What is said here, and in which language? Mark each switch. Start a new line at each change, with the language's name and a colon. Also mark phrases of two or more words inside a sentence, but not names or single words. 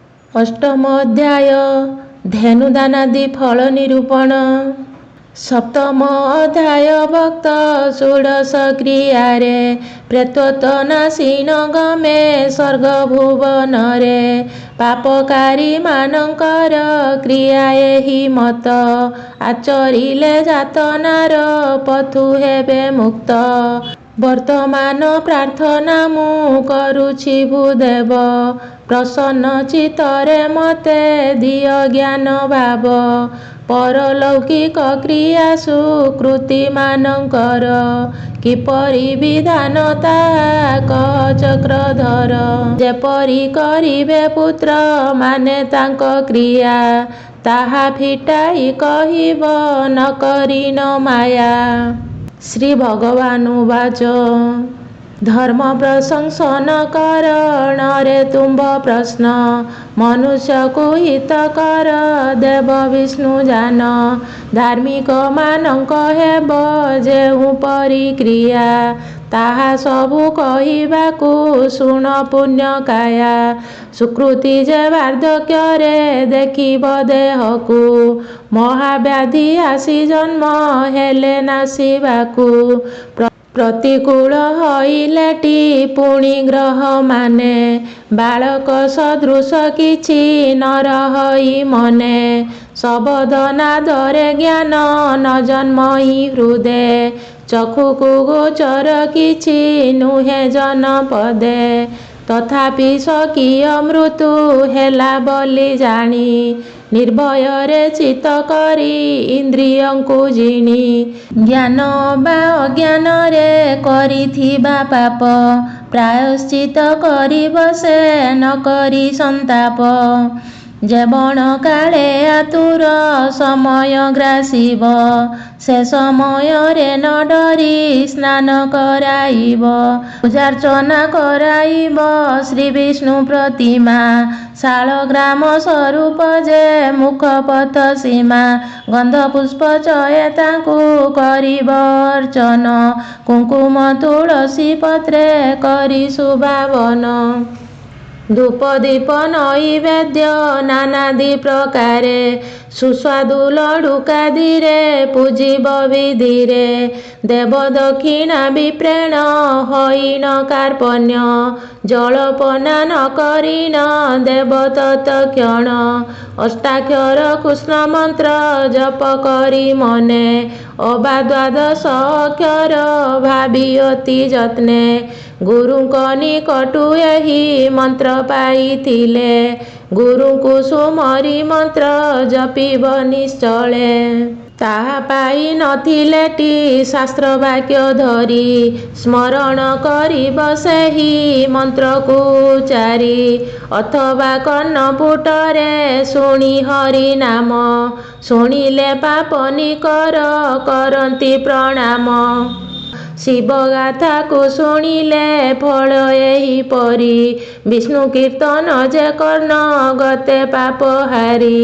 Odia: ଅଷ୍ଟମ ଅଧ୍ୟାୟ ଧେନୁଦାନାଦି ଫଳ ନିରୂପଣ। ସପ୍ତମ ଅଧ୍ୟାୟ ଭକ୍ତ ଷୋଡଶ କ୍ରିୟାରେ ପ୍ରେତୋତ୍ତନାଶୀନ ଗମେ ସ୍ୱର୍ଗ ଭୁବନରେ ପାପକାରୀ ମାନଙ୍କର କ୍ରିୟା ଏହି ମତ ଆଚରିଲେ ଯାତନାର ପଥୁ ହେବେ ମୁକ୍ତ। ବର୍ତ୍ତମାନ ପ୍ରାର୍ଥନା ମୁଁ କରୁଛି ଭୂଦେବ ପ୍ରସନ୍ନ ଚିତ୍ତରେ ମତେ ଦିଅ ଜ୍ଞାନ ଭାବ ପାରଲୌକିକ କ୍ରିୟା ସୁକୃତି ମାନଙ୍କର କିପରି ବିଧାନ ତାହା କହ ଚକ୍ରଧର। ଯେପରି କରିବେ ପୁତ୍ର ମାନେ ତାଙ୍କ କ୍ରିୟା ତାହା ଫିଟାଇ କହିବ ନ କରିନ ମାୟା। ଶ୍ରୀ ଭଗବାନ ଉବାଚ ଧର୍ମ ପ୍ରଶଂସନ କରଣ ରେ ତୁମ୍ଭ ପ୍ରଶ୍ନ ମନୁଷ୍ୟ କୁ ହିତ କର ଦେବ ବିଷ୍ଣୁ ଜାଣ। ଧାର୍ମିକ ମାନଙ୍କ ହେବ ଯେଉଁ ପରିକ୍ରିୟା ତାହା ସବୁ କହିବାକୁ ଶୁଣ ପୁଣ୍ୟ କାୟା। ସୁକୃତି ଯେ ବାର୍ଦ୍ଧକ୍ୟରେ ଦେଖିବ ଦେହକୁ ମହାବ୍ୟାଧି ଆସି ଜନ୍ମ ହେଲେ ନାଶିବାକୁ। ପ୍ରତିକୂଳ ହଇଲେଟି ପୁଣି ଗ୍ରହ ମାନେ ବାଳକ ସଦୃଶ କିଛି ନ ରହଇ ମନେ। ଶବଦନାଦରେ ଜ୍ଞାନ ନ ଜନ୍ମଇ ହୃଦେ ଚକ୍ଷୁକୁ ଗୋଚର କିଛି ନୁହେ ଜନପଦେ। ତଥାପି ସ୍ୱକୀୟ ମୃତ୍ୟୁ ହେଲା ବୋଲି ଜାଣି ନିର୍ଭୟରେ ଚିତ୍ତ କରି ଇନ୍ଦ୍ରିୟଙ୍କୁ ଜିଣି। ଜ୍ଞାନ ବା ଅଜ୍ଞାନରେ କରିଥିବା ପାପ ପ୍ରାୟଶ୍ଚିତ କରିବ ସେ ନ କରି ସନ୍ତାପ। ଯେବଣ କାଳେ ଆତୁର ସମୟ ଗ୍ରାସିବ ସେ ସମୟରେ ନ ଡରି ସ୍ନାନ କରାଇବ ପୂଜାର୍ଚ୍ଚନା କରାଇବ ଶ୍ରୀ ବିଷ୍ଣୁ ପ୍ରତିମା। ଶାଳଗ୍ରାମ ସ୍ୱରୂପ ଯେ ମୁଖ ପଥ ସୀମା ଗନ୍ଧ ପୁଷ୍ପ ଚୟେ ତାକୁ କରିବ ଅର୍ଚ୍ଚନ କୁଙ୍କୁମ ତୁଳସୀ ପତ୍ରେ କରି ସୁଭାବନ। ଧୂପ ଦୀପ ନୈବେଦ୍ୟ ନାନାଦି ପ୍ରକାରେ ସୁସ୍ୱାଦୁ ଲଡୁକାଦିରେ ପୂଜିବ ବିଧିରେ। ଦେବ ଦକ୍ଷିଣା ବିପ୍ରେଣ ହୋଇନ କାର୍ପଣ୍ୟ ଜଳପନା ନ କରିନ ଦେବ ତତ୍କ୍ଷଣ। ଅଷ୍ଟାକ୍ଷର କୃଷ୍ଣ ମନ୍ତ୍ର ଜପ କରି ମନେ ଅବା ଦ୍ୱାଦଶ ଅକ୍ଷର ଭାବି ଅତି ଯତ୍ନେ। ଗୁରୁଙ୍କ ନିକଟୁ ଏହି ମନ୍ତ୍ର ପାଇଥିଲେ ଗୁରୁଙ୍କୁ ସୁମରି ମନ୍ତ୍ର ଜପିବ ନିଶ୍ଚଳେ। ତାହା ପାଇ ନଥିଲେଟି ଶାସ୍ତ୍ର ବାକ୍ୟ ଧରି ସ୍ମରଣ କରିବ ସେହି ମନ୍ତ୍ରକୁ ଉଚ୍ଚାରି। ଅଥବା କର୍ଣ୍ଣପୁଟରେ ଶୁଣି ହରି ନାମ ଶୁଣିଲେ ପାପ ନିକର କରନ୍ତି ପ୍ରଣାମ। ଶିବ ଗାଥା କୁ ଶୁଣିଲେ ଫଳ ଏହି ପରି ବିଷ୍ଣୁ କୀର୍ତ୍ତନ ଯେ କର୍ଣ୍ଣ ଗତେ ପାପ ହାରି।